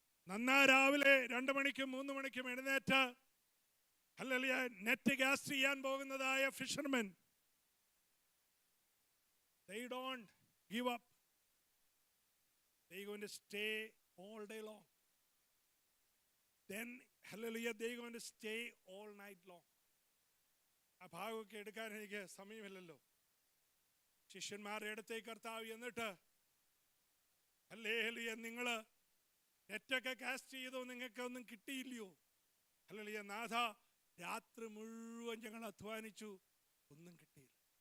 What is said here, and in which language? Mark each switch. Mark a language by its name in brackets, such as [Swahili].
[Malayalam] നന്നാ രാവിലെ 2 മണിക്കും 3 മണിക്കും എഴുന്നേറ്റ് ഹല്ലേലൂയ നെറ്റ് കാസ്റ്റ് ചെയ്യാൻ പോകുന്നതായ fishermen, [English] they don't give up. They are going to stay all day long. Then hallelujah, they are going to stay all night long. [Malayalam] ആ ഭാഗമൊക്കെ എടുക്കാൻ എനിക്ക് സമയമില്ലല്ലോ. ശിഷ്യന്മാരുടെ അടുത്തേക്ക് കർത്താവ് എന്നിട്ട് ഹല്ലേലൂയ, നിങ്ങൾ നെറ്റൊക്കെ കാസ്റ്റ് ചെയ്തോ, നിങ്ങൾക്ക് ഒന്നും കിട്ടിയില്ലയോ? ഹല്ലേലൂയ, നാഥ രാത്രി മുഴുവൻ ഞങ്ങൾ അധ്വാനിച്ചു, ഒന്നും കിട്ടിയില്ല.